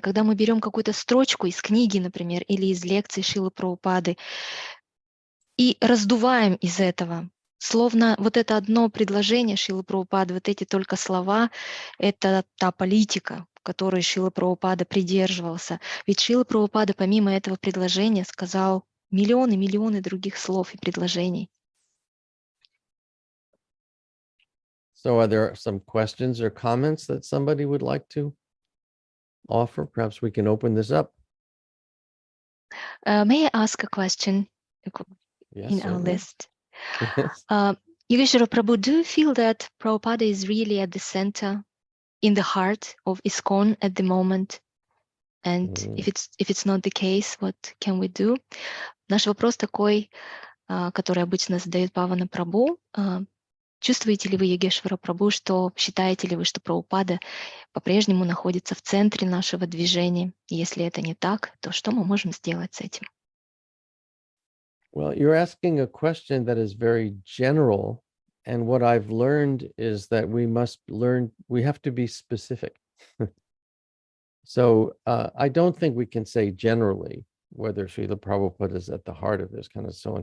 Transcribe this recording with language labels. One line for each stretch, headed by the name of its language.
Russian: Когда мы берем какую-то строчку из книги, например, или из лекций Шрилы Прабхупады и раздуваем из этого, словно вот это одно предложение Шрилы Прабхупады, вот эти только слова, это та политика, которой Шрила Прабхупада придерживался. Ведь Шрила Прабхупада помимо этого предложения сказал миллионы других слов и предложений.
English: So are there some questions or comments that somebody would like to offer? Perhaps we can open this up. May I ask a question Yes, in our certainly. list? Yes. Yogeshwara Prabhu, do you feel that Prabhupada is really at the center, in the heart of ISKCON at the moment? And if it's not the case, what can we do?
Russian: Наш вопрос такой, который обычно задает Павана Прабhu. Чувствуете ли вы, Йогешвара Прабhu, что считаете ли вы, что Прабхупада по-прежнему находится в центре нашего движения? И если это не так, то что мы можем сделать с этим?
English: Well, you're asking a question that is very general. And what I've learned is that we have to be specific. So I don't think we can say generally whether Srila Prabhupada is at the heart of ISKCON and so on.